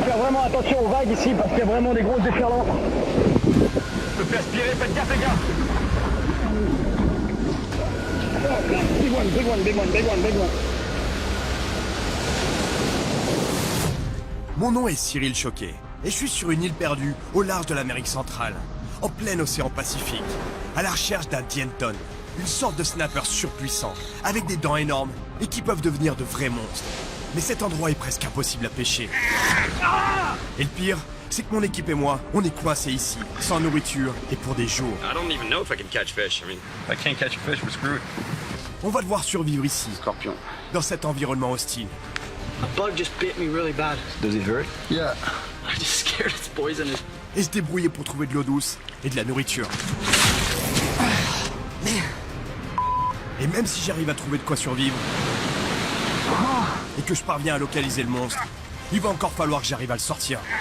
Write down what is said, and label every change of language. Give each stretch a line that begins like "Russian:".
French: vraiment attention aux vagues ici parce qu'il y a vraiment des grosses déferlantes. Je peux aspirer, faites gaffe les gars.
English: Big one, big one, big one, big one, big one.
French: Mon nom est Cyril Choquet, et je suis sur une île perdue au large de l'Amérique centrale, en plein océan Pacifique, à la recherche d'un dienton, une sorte de snapper surpuissant, avec des dents énormes et qui peuvent devenir de vrais monstres. Mais cet endroit est presque impossible à pêcher. Et le pire, c'est que mon équipe et moi, on est coincés ici, sans nourriture et pour des jours.
English: I don't even know if I can catch fish. I mean, if I can't catch a fish, we're screwed.
French: On va devoir survivre ici, Scorpion. dans cet environnement hostile.
English: A bug just bit me really bad. Does it hurt? Yeah. I'm just scared it's poisonous.
French: Et se débrouiller pour trouver de l'eau douce et de la nourriture. Et même si j'arrive à trouver de quoi survivre, et que je parviens à localiser le monstre, il va encore falloir que j'arrive à le sortir.